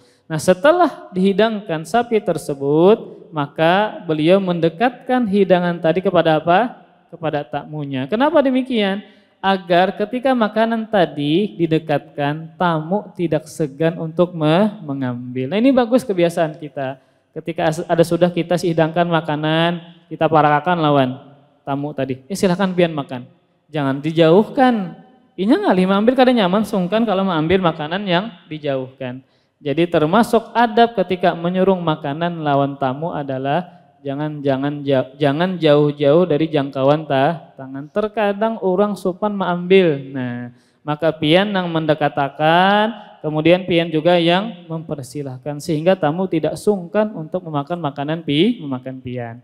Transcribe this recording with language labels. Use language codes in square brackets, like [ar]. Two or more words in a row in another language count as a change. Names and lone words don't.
[id] Nah, setelah dihidangkan sapi tersebut, maka beliau mendekatkan hidangan tadi kepada apa? Kepada tamunya. Kenapa demikian? Agar ketika makanan tadi didekatkan, tamu tidak segan untuk mengambil. Nah, ini bagus kebiasaan kita. [bjn] Ketika sudah kita hidangkan makanan, kita parakakan lawan tamu tadi. Silakan pian makan. Jangan dijauhkan. Ini ngalih mengambil kada nyaman, [id] sungkan kalau mengambil makanan yang dijauhkan. Jadi termasuk adab ketika menyuruh makanan lawan tamu adalah jangan jauh-jauh dari jangkauan tangan. Terkadang orang supan mengambil. Nah, maka pian yang mendekatakan, kemudian pian juga yang mempersilahkan sehingga tamu tidak sungkan untuk memakan makanan pian.